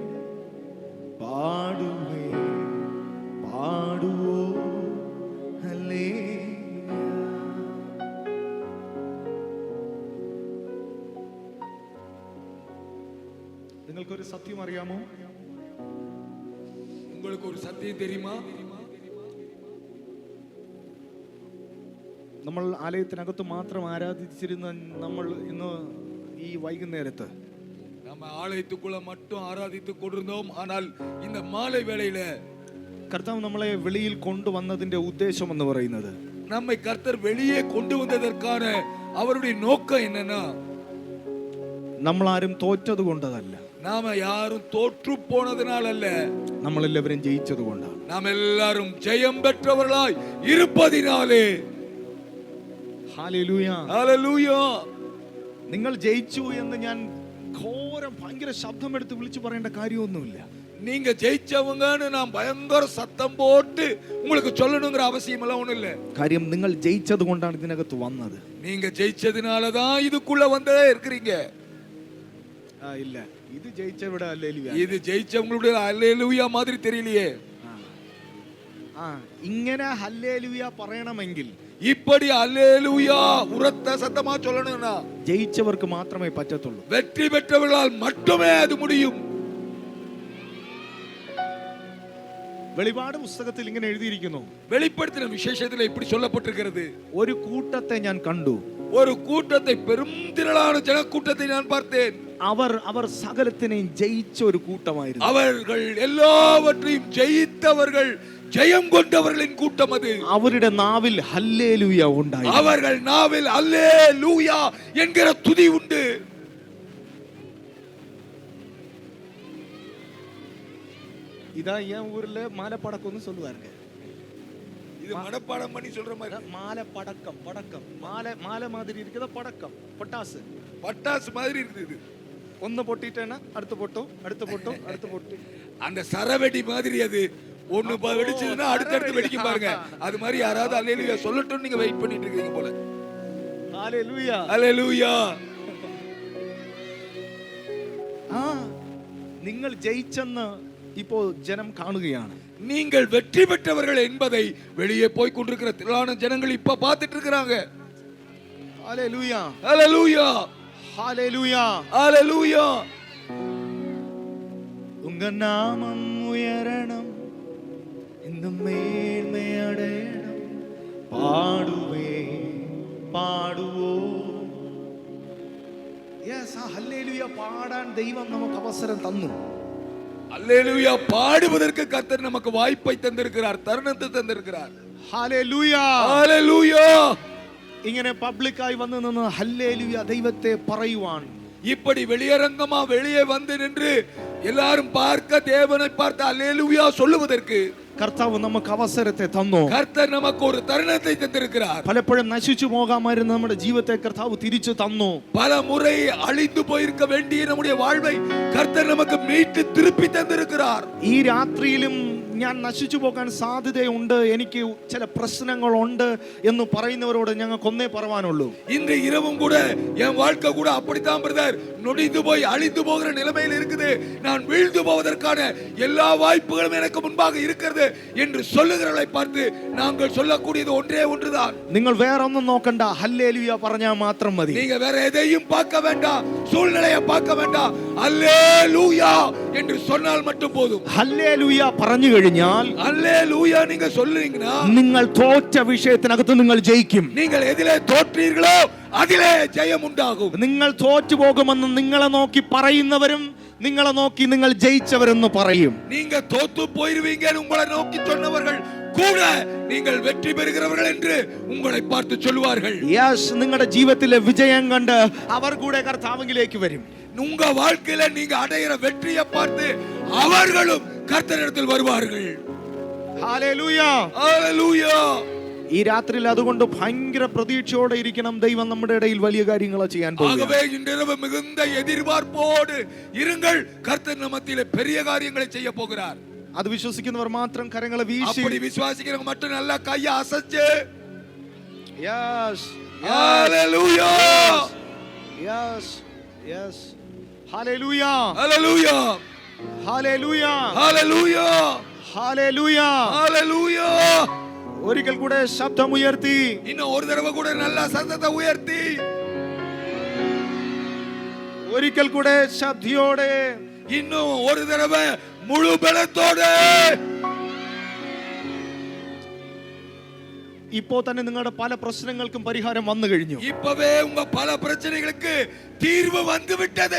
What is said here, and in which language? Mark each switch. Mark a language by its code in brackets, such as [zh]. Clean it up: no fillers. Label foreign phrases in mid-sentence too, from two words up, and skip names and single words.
[ml] പാടുവേ പാടുവോ ഹല്ലേലൂയ. നിങ്ങൾക്കൊരു സത്യം അറിയാമോ? [ta] உங்களுக்கு ஒரு சத்தியம் தெரியுமா? [ml] നമ്മൾ ആലയത്തിനകത്ത് മാത്രം ആരാധിച്ചിരുന്ന നമ്മൾ ഇന്ന് ഈ വൈകുന്നേരത്ത് [ta] நம்ம ஆலயத்துக்குள்ள மட்டும் ஆராதித்துக் கொண்டிருந்தோம். ஆனால் இந்த மாலை வேளையில [ml] കർത്താവ് നമ്മളെ വെളിയിൽ കൊണ്ടുവന്നതിന്റെ ഉദ്ദേശം എന്ന് പറയുന്നത് [ta] நம்மை கர்த்தர் வெளியே கொண்டு வந்ததற்கான அவருடைய நோக்கம் என்னன்னா, [ml] നമ്മൾ ആരും തോറ്റത് കൊണ്ടതല്ല, [ta] நாம யாரும் தோற்று போனதனால் அல்ல, [ml] നമ്മളെല്ലാവരും ജയിച്ചത് കൊണ്ടാണ്. [ta] நாம் எல்லாரும் ஜெயம் பெற்றவர்களாய் இருப்பதினாலே. [ml] ഹല്ലേലൂയ. [ta] ஹல்லேலூயா. [ml] നിങ്ങൾ ജയിച്ചു എന്ന് ഞാൻ ഘോരം ഭയങ്കര ശബ്ദമെടുത്ത് വിളിച്ചു പറയേണ്ട കാര്യമൊന്നുമില്ല. [ta] நீங்க ஜெயிச்சவங்கன்னு நான் பயங்கர சத்தம் போட்டு உங்களுக்கு சொல்லணுங்கிற அவசியம் எல்லாம் ஒண்ணும் இல்ல. [ml] കാര്യം നിങ്ങൾ ജയിച്ചത് കൊണ്ടാണ് ഇതിനകത്ത് വന്നത്. [ta] நீங்க ஜெயிச்சதுனாலதான் இதுக்குள்ள வந்தே இருக்கிறீங்க. [ml] ഇല്ല, ഇത് ജയിച്ചവിടെ ഹല്ലേലൂയ. [ta] இது ஜெயிச்சவங்களுடைய ஹல்லேலூயா மாதிரி தெரியலையே. [ml] ഇങ്ങനെ ഹല്ലേലൂയ പറയണമെങ്കിൽ [ta] இப்படி ஹல்லேலூயா உரத்த சத்தமா சொல்லணும்னா [ml] ജയിച്ചവർക്ക് മാത്രമേ പറ്റത്തുള്ളൂ. [ta] வெற்றி பெற்றவர்களால் மட்டுமே அது முடியும். [ml] വെളിപാട് പുസ്തകത്തിൽ ഇങ്ങനെ എഴുതിയിരിക്കുന്നു, [ta] வெளிப்படுத்தின விசேஷத்துல இப்படி சொல்லப்பட்டிருக்கிறது. [ml] ഒരു കൂട്ടത്തെ ഞാൻ കണ്ടു, [ta] ஒரு கூட்டத்தை, பெரும் திரளான ஜனக்கூட்டத்தை நான் பார்த்தேன். [ml] അവർ സകലത്തിനെയും ജയിച്ച ഒരു കൂട്ടമായിരുന്നു. [ta] அவர்கள் எல்லாவற்றையும் ஜெயித்தவர்கள், ஜெயம் கொண்டவர்களின் கூட்டம் அது. [ml] അവരുടെ നാവിൽ ഹല്ലേലൂയ ഉണ്ടായി. [ta] அவர்கள் நாவில் அல்லேலூயா என்கிற துதி உண்டு. ഇതാ என் ஊர்ல மாலைப்படக்கம்னு சொல்லுவாங்க. இது மனப்பாடம் பண்ணி சொல்ற மாதிரி. மாலைப்படக்கம், படக்கம், மாலை மாதிரி இருக்குதா படக்கம், பட்டாசு, பட்டாசு மாதிரி இருக்குது இது. ஒன்னு பொட்டிட்டேன்னா அடுத்து பொட்டும், அடுத்து பொட்டும், அடுத்து பொட்டு. அந்த சரவெடி மாதிரி அது. ஒண்ணு வெடிச்சதுன்னா அடுத்தடுத்து வெடிக்கும் பாருங்க. அது மாதிரி யாராவது அல்லேலூயா சொல்லட்டும் நீங்க வெயிட் பண்ணிட்டு இருக்கீங்க போல. ஹல்லேலூயா. அல்லேலூயா. [ml] നിങ്ങൾ ജയിച്ചെന്ന് ഇപ്പോൾ ജനം കാണുകയാണ്. [ta] நீங்கள் வெற்றி பெற்றவர்கள் என்பதை வெளியே போய் கொண்டிருக்கிற திரளான ஜனங்கள் இப்ப பார்த்துட்டு இருக்காங்க. ஹல்லேலூயா. அல்லேலூயா. ஹல்லேலூயா. அல்லேலூயா. உங்க நாமம் உயரணும், இந்த மேன்மை அடையணும். பாடுவே பாடுவோ. [ml] ഹല്ലേലൂയ പാടാൻ ദൈവം നമുക്ക് അവസരം തന്നു. [ta] அல்லேலூயா பாடுவதற்கு கர்த்தர் நமக்கு வாய்ப்பை தந்திருக்கிறார், தருணத்தை தந்திருக்கிறார். [ml] ഹല്ലേലൂയ. [ta] அல்லேலூயா. [ml] ഇങ്ങനെ പബ്ലിക്കായി വന്ന് നിന്ന് ഹല്ലേലൂയ ദൈവത്തെ പറയുവാൻ, [ta] இப்படி வெளியரங்கமா வெளியே வந்து நின்று எல்லாரும் பார்க்க, தேவனை பார்த்து அல்லேலூயா சொல்லுவதற்கு [ml] കർത്താവ് നമുക്ക് അവസരത്തെ തന്നു. [ta] கர்த்தர் நமக்கு ஒரு தருணத்தை தந்திருக்கிறார். [ml] പലപ്പോഴും നശിച്ചു പോകാമായിരുന്ന നമ്മുടെ ജീവിതത്തെ കർത്താവ് തിരിച്ചു തന്നു. [ta] பல முறை அழிந்து போயிருக்க வேண்டிய நம்முடைய வாழ்வை கர்த்தர் நமக்கு மீட்டு திருப்பி தந்திருக்கிறார். [ml] ഈ രാത്രിയിലും ഞാൻ നശിച്ചു പോകാൻ സാധ്യതയുണ്ട്, എനിക്ക് ചില പ്രശ്നങ്ങളുണ്ട് എന്ന് പറയുന്നവരോട് ഞങ്ങൾക്ക് ഒന്നേ പറയാനുള്ളൂ. [ta] இன்று இரவும் கூட என் வாழ்க்கை கூட அப்படித்தான் பிரதர், நொடிந்து போய் அழிந்து போகிற நிலைமையில் இருக்குது, நான் வீழ்ந்து போவதற்கான எல்லா வாய்ப்புகளும் எனக்கு முன்பாக இருக்கிறது என்று சொல்லுகிறவர்களை பார்த்து நாங்கள் சொல்லக்கூடியது ஒன்றே ஒன்றுதான். [ml] നിങ്ങൾ വേറെ ഒന്നും നോക്കണ്ട, ഹല്ലേലൂയ പറഞ്ഞാൽ മാത്രം മതി. [ta] நீங்க வேற எதையும் பார்க்க வேண்டாம், சூழ்நிலையை பார்க்க வேண்டாம், அல்லேலூயா என்று சொன்னால் மட்டும் போதும். [ml] ഹല്ലേലൂയ പറഞ്ഞു കഴിഞ്ഞാൽ, [ta] அல்லேலூயா நீங்க சொல்லுவீங்கன்னா [ml] നിങ്ങൾ തോറ്റ വിഷയത്തിനകത്ത് നിങ്ങൾ ജയിക്കും. [ta] நீங்கள் எதிலே தோற்றீர்களோ அதிலே ஜெயம் உண்டாகும். [ml] നിങ്ങൾ തോറ്റു പോകുമെന്ന് നിങ്ങളെ നോക്കി പറയുന്നവരും നിങ്ങളെ നോക്കി നിങ്ങൾ ജയിച്ചവരെന്ന് പറയും. [ta] நீங்க தோத்து போயிருவீங்க உங்களை நோக்கி சொன்னவர்கள் கூட நீங்கள் வெற்றி பெறுகிறவர்கள் என்று உங்களை பார்த்து சொல்வார்கள். [ml] യെസ്, നിങ്ങളുടെ ജീവിതത്തിലെ വിജയം കണ്ട് അവർ കൂടെ കർത്താവിലേക്ക് വരും. [ta] உங்க வாழ்க்கையில நீங்க அடைகிற வெற்றியை பார்த்து அவர்களும் கர்த்தரிடத்தில் வருவார்கள். [ml] ഹല്ലേലൂയ, [ta] ஹல்லேலூயா. [ml] ഈ രാത്രിയിൽ അതുകൊണ്ട് ഭയങ്കര പ്രതീക്ഷയോടെ ഇരിക്കണം. ദൈവം നമ്മുടെ ഇടയിൽ വലിയ കാര്യങ്ങൾ ചെയ്യാൻ പോകുന്നു. [ta] ஆகவே இன்றிரவு மிகுந்த எதிர்பார்ப்போடு இருங்கள், கர்த்தர் நம்மத்திலே பெரிய காரியங்களை செய்ய போகிறார். [ml] അത് വിശ്വസിക്കുന്നവർ മാത്രം കരങ്ങളെ വീശി, [ta] அப்படி விசுவாசிக்கிறவங்க மட்டும் நல்லா கையை அசைச்சு [ml] യെസ് [ta] ஹல்லேலூயா, [ml] യെസ് യെസ്, ഹല്ലേലൂയ, [ta] ஹல்லேலூயா, [ml] ഹല്ലേലൂയ, [ta] ஹல்லேலூயா, [ml] ഹല്ലേലൂയ. [ta] ஹல்லேலூயா. [ml] ഒരിക്കൽ കൂടെ ശബ്ദമുയർത്തി, [ta] இன்னும் ஒரு தடவை கூட நல்ல சத்தத்தை உயர்த்தி, [ml] ഒരിക്കൽ കൂടെ ശബ്ദയോടെ, [ta] இன்னும் ஒரு தடவை முழு பலத்தோடு. [ml] ഇപ്പോ തന്നെ നിങ്ങളുടെ പല പ്രശ്നങ്ങൾക്കും പരിഹാരം വന്നു കഴിഞ്ഞു. [ta] இப்பவே உங்க பல பிரச்சனைகளுக்கு தீர்வு வந்து விட்டது.